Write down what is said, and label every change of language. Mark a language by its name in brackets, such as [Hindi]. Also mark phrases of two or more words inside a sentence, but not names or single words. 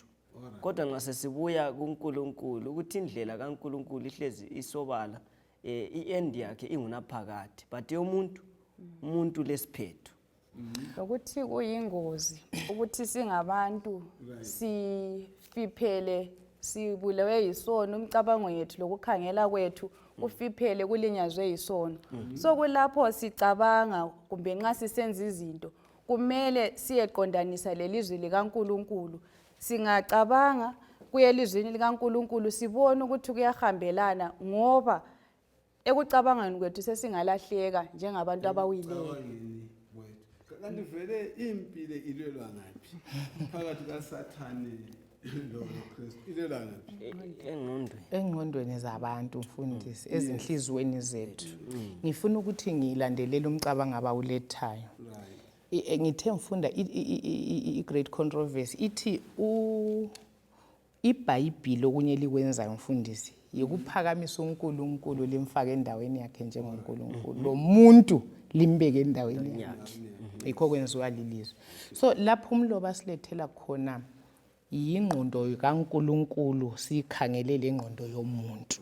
[North Ndebele] Kodwa nxa sesibuya kuNkulunkulu ukuthi indlela kaNkulunkulu ihlezi isobala, i-end yakhe ingunaphakade, but umuntu lesiphetho. Ukuthi kuyingozi ukuthi singabantu sifiphele, sibulewe yisono, umcabango yethu lokukhangela kwethu ufiphele kulinyazwe yisono. So kulapho sicabanga kumbe nxa sisenza izinto kumele siyeqondanisa lelizwi likaNkulunkulu. Singacabanga kuye elizwini likaNkulunkulu sibone ukuthi kuyahambelana, ngoba ekucabangani kwethu sesingalahleka njengabantu abawileyo. Kanti vele impilo ilwelwa ngaphi phakathi kaSathane loKristu? Ilwelwa ngaphi? Engqondweni zabantu, mfundisi, ezinhlizweni zethu. Ngifuna ukuthi ngilandelele umcabango abawulethayo. Ngithe ngifunda [English] i-great controversy [North Ndebele] ithi iBhayibhili okunye likwenzayo, mfundisi, yikuphakamisa uNkulunkulu limfake endaweni yakhe njengoNkulunkulu, lo muntu limbeke endaweni yakhe. Yikho kwenziwa lilizwe. So lapho umloba silethela khona yingqondo kaNkulunkulu, sikhangelele ingqondo yomuntu.